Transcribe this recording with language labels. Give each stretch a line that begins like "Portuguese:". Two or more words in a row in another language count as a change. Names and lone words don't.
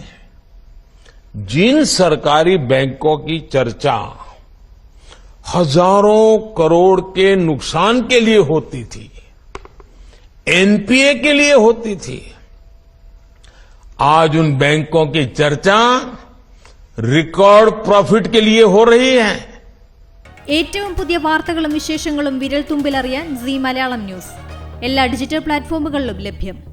Hindi: जिन सरकारी बैंकों की चर्चा हजारों करोड़ के नुकसान के लिए होती थी, एनपीए के लिए होती थी, आज उन बैंकों की चर्चा
English: record profit
Hindi: के लिए हो रही है।
Malayalam: ഏറ്റവും പുതിയ വാർത്തകളും വിശേഷങ്ങളും വിരൽ തുമ്പിൽ അറിയാൻ സീ മലയാളം ന്യൂസ് എല്ലാ ഡിജിറ്റൽ പ്ലാറ്റ്ഫോമുകളിലും ലഭ്യം.